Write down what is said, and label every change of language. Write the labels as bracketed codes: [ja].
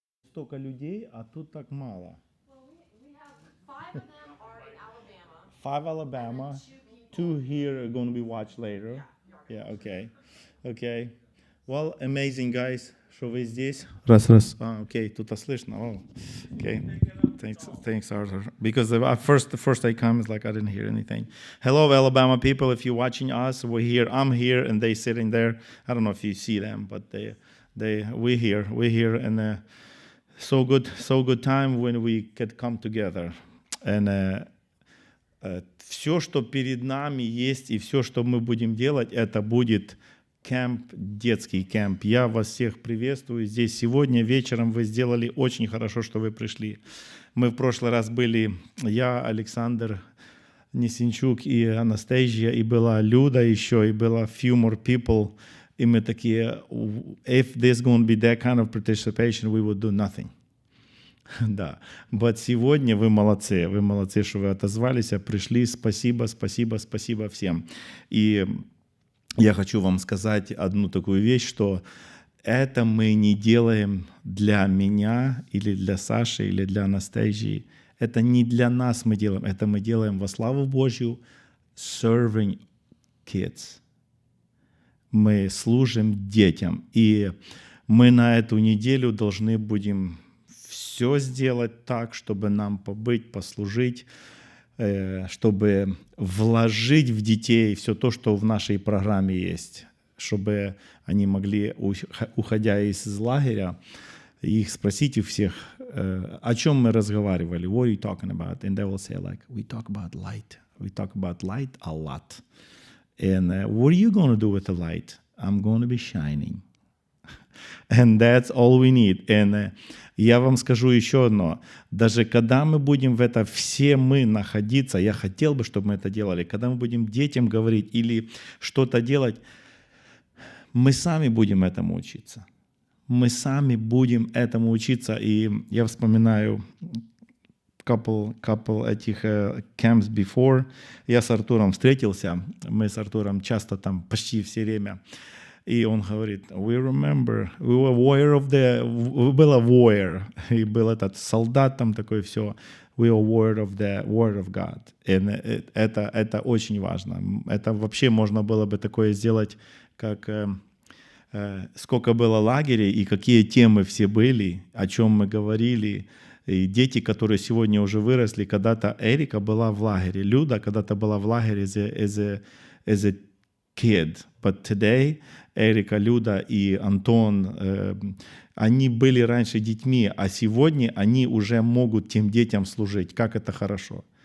[ru] столько людей, а тут так мало. [en] Well, we have 5 of them are in Alabama. 5 Alabama, And then 2 people. 2 here are going to be watched later. Yeah, okay. Okay. Well, amazing, guys, [ru] что вы здесь. Раз. Окей, тут слышно. [en] Oh, okay. Thanks, [ru] Arthur. [en] Because the first I come is like I didn't hear anything. Hello, Alabama people. If you're watching us, we're here. I'm here, and they sitting there. I don't know if you see them, but we're here, and so good time when we could come together. [ru] And все, что перед нами есть, и все, что мы будем делать, это будет кемп, детский кемп. Я вас всех приветствую здесь сегодня вечером. Вы сделали очень хорошо, что вы пришли. Мы в прошлый раз были, я, Александр Несенчук и Анастасия, и была Люда еще, и было [en] few more people. [ru] И мы такие, [en] if there's going to be that kind of participation, we would do nothing. [ru] Да, but сегодня вы молодцы, что вы отозвались, пришли. Спасибо всем. И я хочу вам сказать одну такую вещь, что это мы не делаем для меня или для Саши или для Анастасии. Это не для нас мы делаем, это мы делаем во славу Божью, [en] serving kids. [ru] Мы служим детям, и мы на эту неделю должны будем все сделать так, чтобы нам побыть, послужить, чтобы вложить в детей все то, что в нашей программе есть, чтобы они могли, уходя из лагеря, их спросить у всех, о чем мы разговаривали, [en] what are you talking about? And they will say like, we talk about light. We talk about light a lot. And what are you going to do with the light? I'm going to be shining. And that's all we need. [ru] And я вам скажу еще одно. Даже когда мы будем в это все мы находиться, я хотел бы, чтобы мы это делали, когда мы будем детям говорить или что-то делать, мы сами будем этому учиться. Мы сами будем этому учиться. И я вспоминаю couple этих [en] camps before. [ru] Я с Артуром встретился. Мы с Артуром часто там почти все время. И он говорит, [en] we remember, we were warrior of the, [ru] был [en] warrior, [ru] и был этот солдат там такой все, [en] we were warrior of the word of God. [ru] И это очень важно. Это вообще можно было бы такое сделать, как сколько было лагерей и какие темы все были, о чем мы говорили. И дети, которые сегодня уже выросли, когда-то Эрика была в лагере, Люда когда-то была в лагере [en] as a kid, [ru] but today Эрика, Люда и Антон, они были раньше детьми, а сегодня они уже могут тем детям служить. Как это хорошо.